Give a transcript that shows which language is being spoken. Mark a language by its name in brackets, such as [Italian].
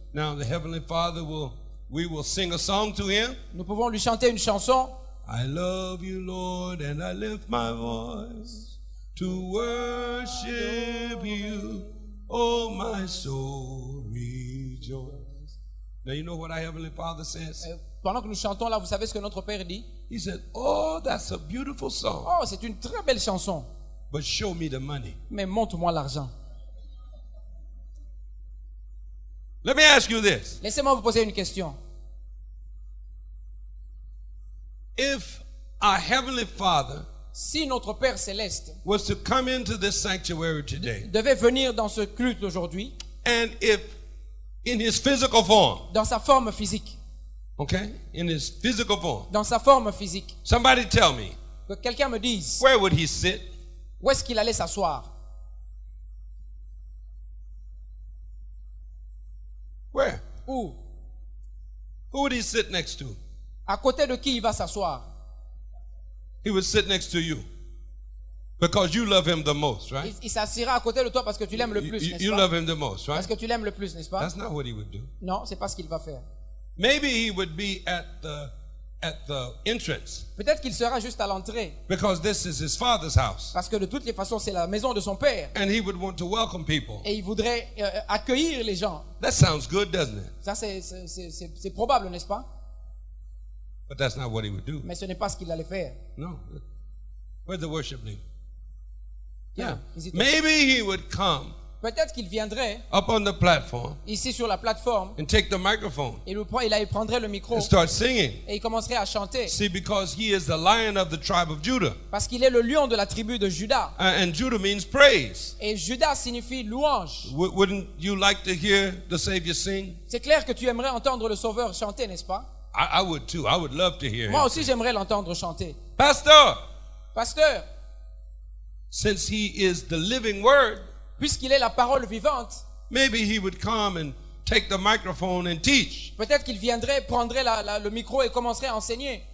[English] Now, the Heavenly Father we will sing a song to him. [French] Nous pouvons lui chanter une chanson. [English] I love you, Lord, and I lift my voice to worship you. Oh, my soul rejoice. Now, you know what our Heavenly Father says? [French] Pendant que nous chantons là, vous savez ce que notre Père dit? [English] He said, oh, that's a beautiful song. [French] Oh, c'est une très belle chanson. [English] But show me the money. [French] Mais montre-moi l'argent. [English] Let me ask you this. [French] Laissez-moi vous poser une question. [English] If our Heavenly Father [French] Si notre Père Céleste [English] was to come into this sanctuary today, [French] devait venir dans ce culte aujourd'hui, [English] and if in his physical form, [French] dans sa forme physique, [English] okay, in his physical form, [French] dans sa forme physique, [English] somebody tell me, [French] que quelqu'un me dise [English] where would he sit? [French] où est-ce qu'il allait s'asseoir? [English] Where? [French] Où? [English] Who would he sit next to? [French] À côté de qui il va s'asseoir? [English] He would sit next to you. Because you love him the most, right? [French] Il s'assiera à côté de toi parce que tu l'aimes le plus, n'est-ce [English] You [French] pas? [English] love him the most, [French] Parce [English] right? [French] que tu l'aimes le plus, n'est-ce pas? [English] That's not what he would do. [French] Non, c'est pas ce qu'il va faire. [English] Maybe he would be at the entrance [French] Peut-être qu'il sera juste à l'entrée [English] because this is his father's house. [French] parce que de toutes les façons, c'est la maison de son père [English] And he would want to welcome people. [French] et il voudrait accueillir les gens. [English] That sounds good, doesn't it? [French] Ça, c'est probable, n'est-ce pas? [English] But that's not what he would do. [French] Mais ce n'est pas ce qu'il allait faire. [English] No. Where's the worship leader? [French] Tiens, hésite. [English] Maybe he would come [French] Peut-être qu'il viendrait [English] up on the platform [French] ici sur la plateforme [English] and take the microphone [French] et il prendrait le micro [English] and start singing. [French] et il commencerait à chanter [English] See, because he is the lion of the tribe of Judah. [French] parce qu'il est le lion de la tribu de Juda. [English] And Judah means praise. [French] Et Juda signifie louange. [English] Wouldn't you like to hear the Savior sing? [French] C'est clair que tu aimerais entendre le Sauveur chanter, n'est-ce pas? [English] I would too. I would love to hear [French] Moi [English] him. [French] aussi, j'aimerais l'entendre chanter. [English] Pastor, [French] Pasteur, [English] since he is the living word, [French] puisqu'il est la parole vivante, [English] maybe he would come and take the microphone and teach. [French] peut-être qu'il viendrait, prendrait le micro et commencerait à enseigner.